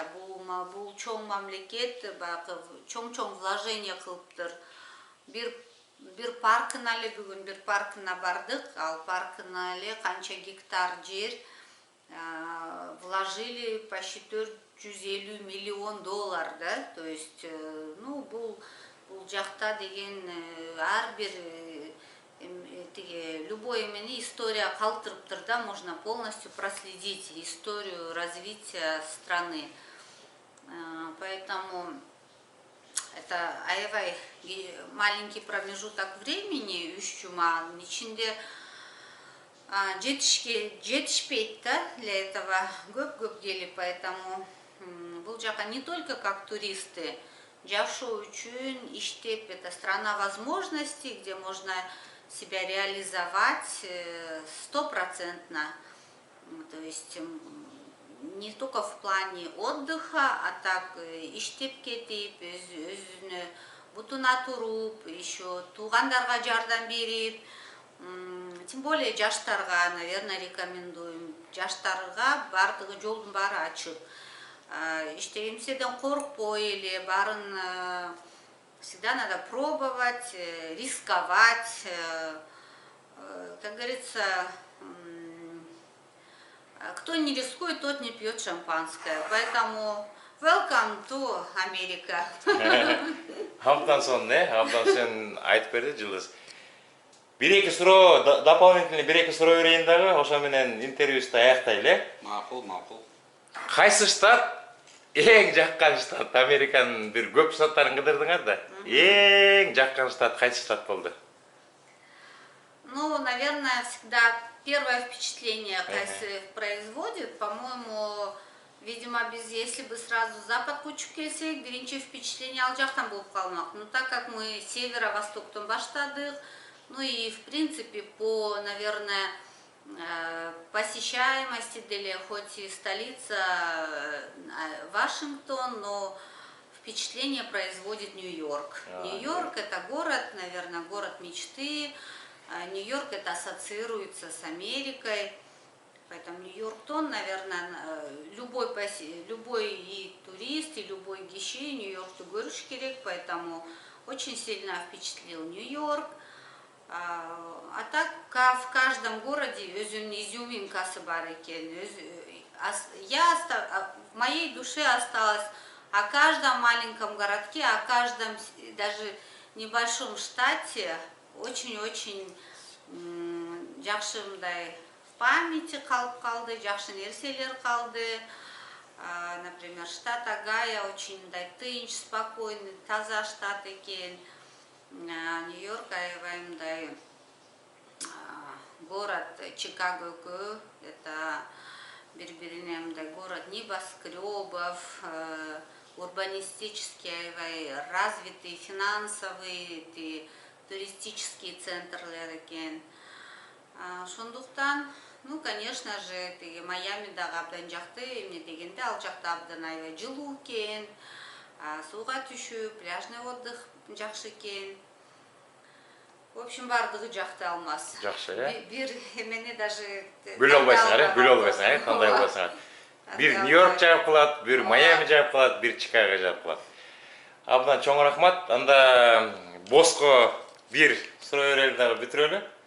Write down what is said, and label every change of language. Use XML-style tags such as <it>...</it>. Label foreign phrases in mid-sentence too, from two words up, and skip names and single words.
<ky>Бул чоң мамлекет баягы чоң вложение кылыптыр. Бир паркына эле бүгүн бир паркына бардык. Ал паркына эле канча гектар жер вложили, почти 450 миллион доллар, да?</ky> <ru>То есть, ну,</ru> <ky>бул жакта деген ар бир любой эмени история калтырыптыр да,</ky> <ru>можно полностью проследить историю развития страны. Поэтому это</ru> <ky>аябай</ky> <ru>маленький промежуток времени,</ru> <ky>3 жуманын ичинде жетишпейт да,</ky> <ru>для этого</ru> <ky>көп келип,</ky> <ru>поэтому</ru> <ky>бул жака</ky> <ru>не только как туристы,</ru> <ky>жашоо үчүн иштеп,</ky> <ru>это страна возможностей, где можно себя реализовать 100%. То есть не только в плане отдыха, а так</ru> <ky>иштеп кетип, өзүнө бутуна туруп,</ky> <ru>еще</ru> <ky>туугандарга жардам берип,</ky> <ru>тем более жаштарга, наверное, рекомендуем.</ru> <ky>Жаштарга бардыгы жолдун баары ачык. Иштегенседен коркпой эле, барын</ky> <ru>всегда надо пробовать, рисковать. Как говорится, кто не рискует, тот не пьет шампанское. Поэтому</ru> <en>welcome to America.</en> <ky>Абдан сонун, абдан сонун айтып берди Жылдыз. Бир-эки суроо, дополнительный бир-эки суроо берейин дагы, ошо менен интервьюбузду аяктайлы. Макул. Кайсы штат эң жаккан штат? Американын бир көп штаттарын кыдырдыңар да. Эң жаккан штат кайсы штат болду?</ky> <ru>Ну, наверное, всегда первое впечатление кайсы производит. По-моему, видимо, если бы сразу запад</ru> <ky>учуп келсек,</ky> <ru>биринчи впечатление</ru> <ky>ал жактан болуп калмак.</ky> <ru>Но так как мы северо-востоктон баштадык, ну и в принципе по, наверное, посещаемости деле, хоть и столица Вашингтон, но впечатление производит Нью-Йорк. Нью-Йорк — это город, наверное, город мечты. Нью-Йорк — это ассоциируется с Америкой. Поэтому Нью-Йорктон, наверное, любой и турист, и любой гиши Нью-Йоркту</ru> <ky>көрүш керек,</ky> <ru>поэтому очень сильно впечатлил Нью-Йорк. А так в каждом городе</ru> <ky>өзүнүн изюминкасы бар экен.</ky> <ru>В моей душе осталось о каждом маленьком городке, о каждом даже небольшом штате очень-очень</ru> <ky>жакшы мындай</ky> <ru>в памяти</ru> <ky>калды, жакшы нерселер калды.</ky> <ru>Например, штат</ru> <ky>Огайо очень мындай тынч, спокойный, таза штат экен.</ky> <ru>Нью-Йорк</ru> <ky>аябай мындай</ky> <ru>город Чикаго, это</ru> <ky>бири-бирине мындай</ky> <ru>город небоскребов, урбанистический аябай развитый, финансовый, туристический</ru> <ky>центрлер экен. Шондуктан,</ky> <ru>ну, конечно же,</ru> <ky>Майами дагы абдан жакты, эмне дегенде ал жакта абдан аябай жылуу экен, сууга түшүү,</ky> <ru>пляжный отдых</ru> <ky>жакшы экен.</ky> <ru>В общем,</ru> <ky>бардыгы жакты Алмаз. Жакшы, э? Бир эмени даже Бөлө албайсыңар, бөлө албайсыңар, кандай болсоңар. Бир Нью-Йорк жагып калат, бир Майами жагып калат, бир Чикаго жагып калат. Абдан чоң рахмат. Анда боско бир суроо берели дагы бүтүрөлү.</ky>